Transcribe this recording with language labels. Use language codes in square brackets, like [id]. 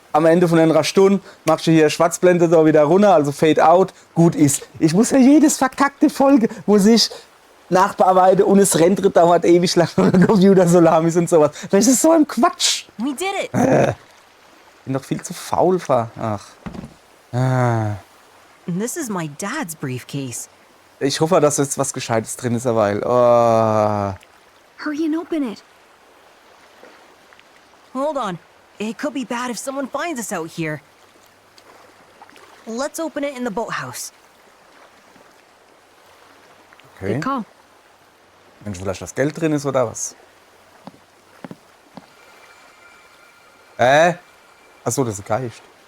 [de] Am Ende von einer Stunde machst du hier Schwarzblende da wieder runter, also Fade out, gut ist. Ich muss ja jedes verkackte Folge, muss ich nachbearbeiten und es rennt, dauert ewig lang und der Computer so lahm ist und sowas. Das ist so ein Quatsch. [en] We did it! [de] Bin doch viel zu faul, ach. [en] This is my dad's briefcase. [de] Ich hoffe, dass jetzt was Gescheites drin ist, weil. Oh. [en] Hurry and open it. Hold on. It could be bad if someone finds us out here. Let's open it in the boathouse. Okay. Good call. [de] Wenn vielleicht das Geld drin ist oder was? Achso, das ist ein Geist.